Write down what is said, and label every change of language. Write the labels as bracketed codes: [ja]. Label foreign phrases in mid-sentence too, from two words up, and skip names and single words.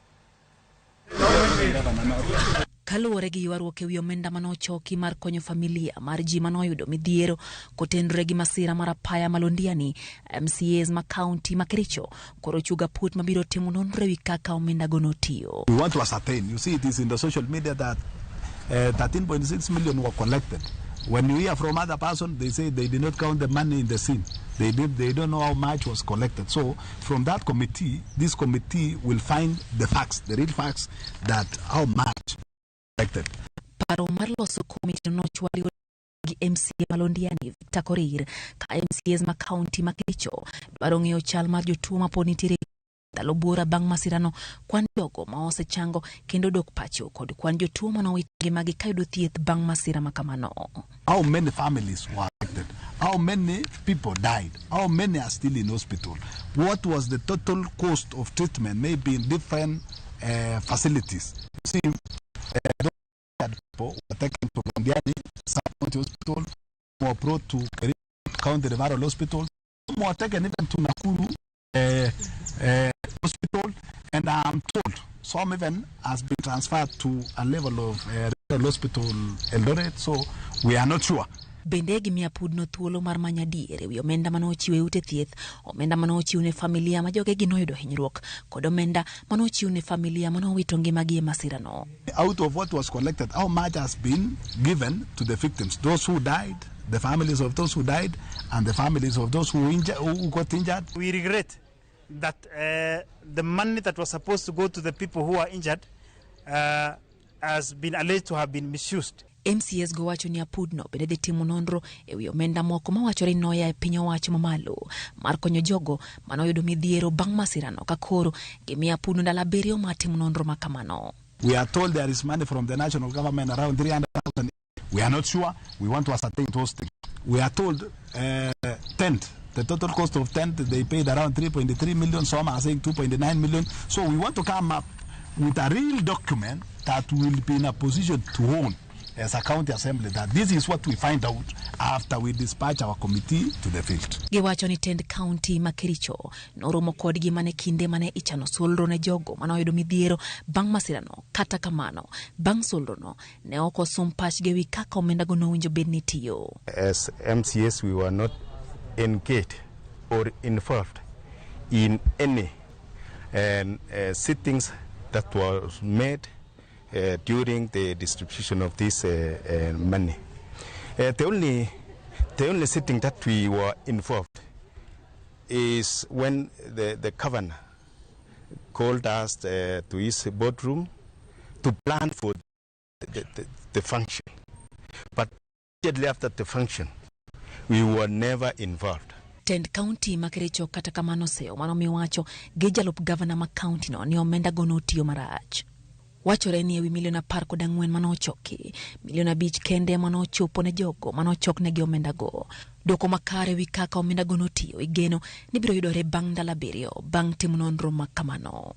[luo] Kaluwore gi ywaruok ewi omenda manochoki mar konyo familia mar ji manoyudo midhiero kotenore gi masira mar apaya ma Londiani, MCAs ma kaunti ma Kericho koro chuga put mabiro timo nonro ewi kaka omenda go notiyo. [en] We want to ascertain. You see, it is in the social media that 13.6 million were collected. When you hear from other person, they say they did not count the money in the scene. They don't know how much was collected. So from that committee, this committee will find the facts, the real facts, that how much collected. [luo] Paro mar loso komiti no chwali gi MCA ma Londiani Victor Korir ka MCAs ma kaunti ma Kericho dwaro ng'eyo chal mar jotuo ma pod nitiere dalo bura bang' masirano, kwan jogo ma osechango kendo dok pacho kod kwan jotuo manowito ngimagi kayudo thieth bang' masira makamano. [en] How many families were affected? How many people died? How many are still in hospital? What was the total cost of treatment, maybe in different facilities? See, those people were taken to Londiani County Hospital, were brought to County Referral Hospital, some were taken even to Nakuru Hospital, and I'm told some even has been transferred to a level of hospital Eldoret, so we are not sure. [luo] Bende gimiya pudno thuolo mar manya diere wi omenda manochiwe ute thieth, omenda manochiw ne familia ma jogegi noyudo hinyruok, kod omenda manochiw ne familia manowito ngimagi e masirano. [en] Out of what was collected, how much has been given to the victims, those who died, the families of those who died, and the families of those who got injured? We regret that the money that was supposed to go to the people who are injured has been alleged to have been misused. [luo] MCAs go wacho ni apudno bende dhi timo nonro ewi omenda moko mawachore noya e piny owacho mamalo mar konyo jogo manoyudo midhiero bang' masirano ka koro gimiya apudno ndalo 7 mar timo nonro makamano. [en] We are told there is money from the national government around 300,000. We are not sure. We want to ascertain those things. We are told tent. The total cost of tent, they paid around 3.3 million. Some are saying 2.9 million. So we want to come up with a real document that will be in a position to own as a county assembly that this is what we find out after we dispatch our committee to the field. [luo] Giwacho ni tend county ma Kericho noromo kodgi mane kinde mane ichano solro ne jogo manoyudo midhiero bang' masirano, kata kamano bang' solrono ne ok osom pachgi ewi kaka omenda go nowinjo bed ni tiyo. [en] As MCAs, we were not engaged or involved in any sittings that was made during the distribution of this money. The only sitting that we were involved is when the governor called us to his boardroom to plan for the function. But immediately after the function, we were never involved. [luo] Tend county ma Kericho kata kamano seo manomiwacho gi jalup gavana ma county no ni omenda go notiyo marach. Wachore ni ewi milion 14 manochoki, milion 5 kende manochopo ne jogo manochoknegi omenda go. Doko makare wi kaka omenda go notiyo igeno ni biro yudore bang' ndalo 7 bang' timo nonro makamano.